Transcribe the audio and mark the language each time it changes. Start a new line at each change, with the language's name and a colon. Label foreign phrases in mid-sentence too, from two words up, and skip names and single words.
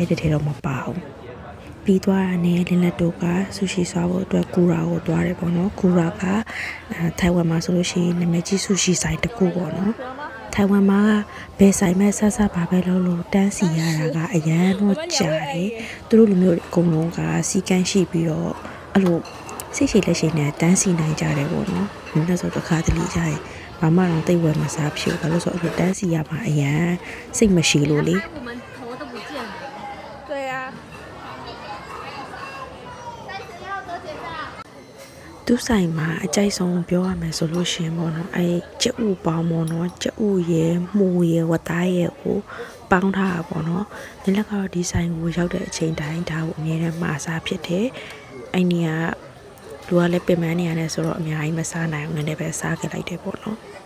Burmese: က်တဲ့ထဲတော့မပါဘူးပြီးသွားတာနဲ့လင်းလက်တို့ကဆူရှီစားဖို့အတွက်ကူရာကိုသွားတယ်ပေါ့နော်ကူရာကထိုင်ဝမ်မှာဆိုလို့ရှိရင်နာမည်ကြီးဆူရှီဆိုင်တစ်ခုပေါ့နော်ထိုင်ဝမ်မှာဘယ်ဆိုင်မဲ့ဆက်ဆက်ပါပဲလို့တန်းစီရတာကအရန်တော့ကြာတယ်သူတို့လူမျိုးတွေအကုန်လုံးကစီကန်းရှိပြီးတော့အဲ့လိုစိတ်ရှိလက်ရှိနဲ့တန်းစီနိုင်ကြတယ်ပေါ့နော်ဒီနေ့ဆိုတော့ခါတလေကြရင်ဘာမှတော့တိတ်ဝဲမစားဖြစ်ဘူးဘာလို့ဆိုအဲ့လိုတန်းစီရမှာအရန်စိတ်မရှိလို့လေ
Chinese: 我们头都不见了。对呀。
Burmese: သူဆိုင်မှာအကြိုက်ဆုံးပြောရမယ်ဆိုလို့ရှိရင်ပေါ့နော်အဲကြက်ဥပေါင်းပေါ့နော်ကြက်ဥရဲ့မှုရဲ့ဝတ်သားရဲ့ကိုပေါင်းထားတာပေါ့နော်ဒီလက်ကတော့ဒီဆိုင်ကိုရောက်တဲ့အချိန်တိုင်းဒါကိုအမြဲတမ်းမှာစားဖြစ်တယ်အဲ့ဒီကလူကလည်းပြင်ပန်းနေရတယ်ဆိုတော့အများကြီးမစားနိုင်အောင်လည်းပဲစားခဲ့လိုက်တယ်ပေါ့နော်